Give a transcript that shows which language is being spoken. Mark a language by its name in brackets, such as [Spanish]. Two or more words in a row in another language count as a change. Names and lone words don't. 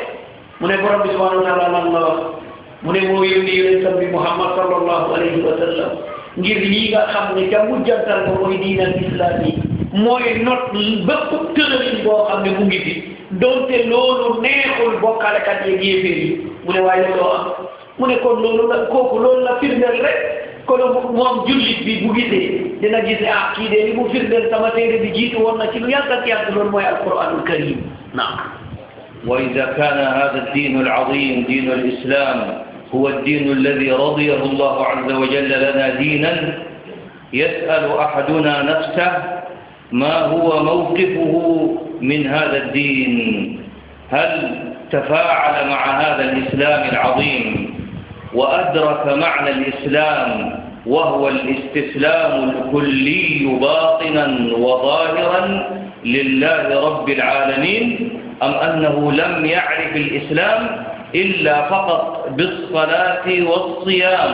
[Wolof] mu ne borom bi [Arabic] سبحانه وتعالى [Wolof] lan la wax. mu ne moo yónni yonentam bi Muhammad [Arabic] صلى الله عليه وسلم [Wolof] ngir lii nga xam ne ca mujjantal ba mooy diinal islam yi mooy not bépp tëralin boo xam ne mu ngi fi donte loolu neexul bokkalekat yeeg yéeféer yi. mu ne waaye looloo am. mu ne kon loolu la kooku loolu la firndeel rek kon moom jullit bi bu gisee dina gis ah kii de li mu firndeel sama téere bi jiitu woon na ci lu yàgg ak yàgg loolu mooy [Arabic] القرآن الكريم [Wolof] naam. [Arabic] وإذا كان هذا الدين العظيم دين الإسلام هو الدين الذي رضيه الله عز وجل لنا دينا يسأل أحدنا نفسه ما هو موقفه من هذا الدين؟ هل تفاعل مع هذا الإسلام العظيم وأدرك معنى الإسلام وهو الاستسلام الكلي باطنا وظاهرا لله رب العالمين، أم أنه لم يعرف الإسلام إلا فقط بالصلاة والصيام؟